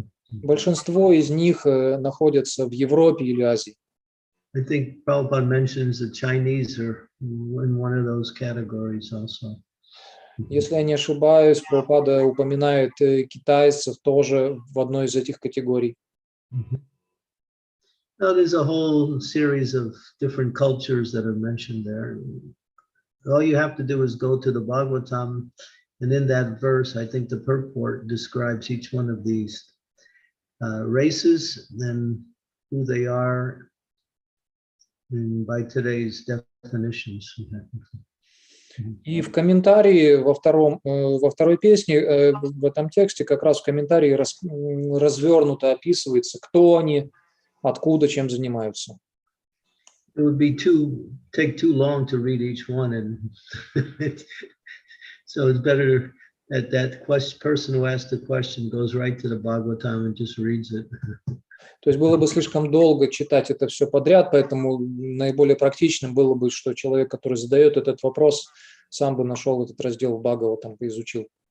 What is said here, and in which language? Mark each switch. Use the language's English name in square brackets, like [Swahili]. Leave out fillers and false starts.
[Russian] Большинство из них находятся в Европе или Азии. [English] I think Prabhupada mentions the Chinese are in one of those categories also. [Russian] Если я не ошибаюсь, Прабхупада упоминает китайцев тоже в одной из этих категорий. [English] Now, there's a whole series of different cultures that are mentioned there. All you have to do is go to the Bhagavatam, and in that verse, I think the purport describes each one of these races and who they are by today's definitions. [Russian] И в комментарии во второй песне, в этом тексте, как раз в комментарии развернуто описывается, кто они, откуда, чем занимаются. [English] It would take too long to read each one, and so it's better that person who asked the question goes right to the Bhagavatam and just reads it. [Russian] То есть было бы слишком долго читать это все подряд, поэтому наиболее практичным было бы, что человек, который задает этот вопрос, сам бы нашел этот раздел в Бхагаватам и изучил.